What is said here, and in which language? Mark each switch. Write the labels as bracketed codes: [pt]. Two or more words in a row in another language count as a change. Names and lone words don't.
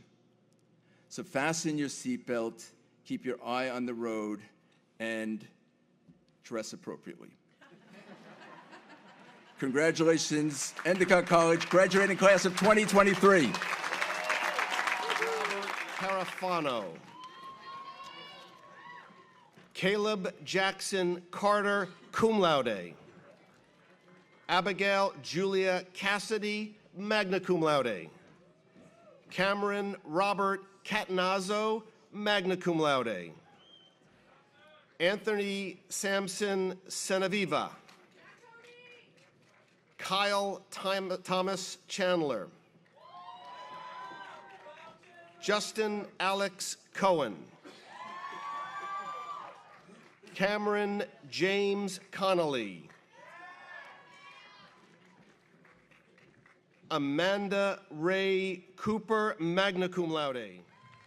[en] So fasten your seatbelt, keep your eye on the road, and dress appropriately. Congratulations, Endicott College, graduating class of 2023. Carafano. Caleb Jackson Carter, [la] cum laude. [en] Abigail Julia Cassidy, [la] magna cum laude. [en] Cameron Robert Catanazzo, [la] magna cum laude. [en] Anthony Samson Ceneviva. Kyle Thomas Chandler. Justin Alex Cohen. Cameron James Connolly. Amanda Ray Cooper, [la] magna cum laude.